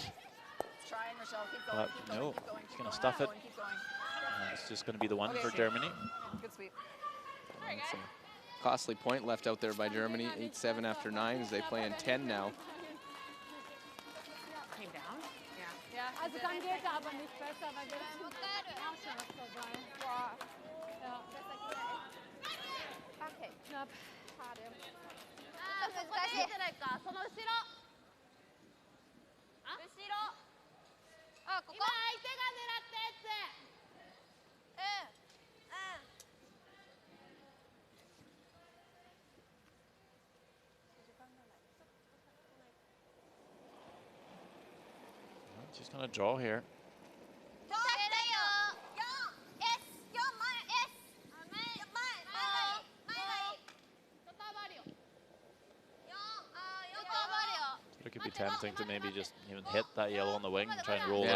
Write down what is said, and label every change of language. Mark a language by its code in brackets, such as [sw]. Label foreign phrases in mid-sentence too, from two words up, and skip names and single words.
[en] But no, he's going to stuff it. And it's just going to be the one for Germany. Good sweep. It's a costly point left out there by Germany, 8-7 after 9 as they play in 10 now. Came down? [de] Ja, also dann geht er aber nicht besser, weil wir sind auch schon was vorbei. Boah. Ja. Okay. Knapp. Schade. [ja] 難しいじゃないか。その後ろ。あ、後ろ。あ、ここ。今相手が狙ったやつ。 [en] Just going to draw here. It could be tempting to maybe just even hit that yellow on the wing and try and roll in.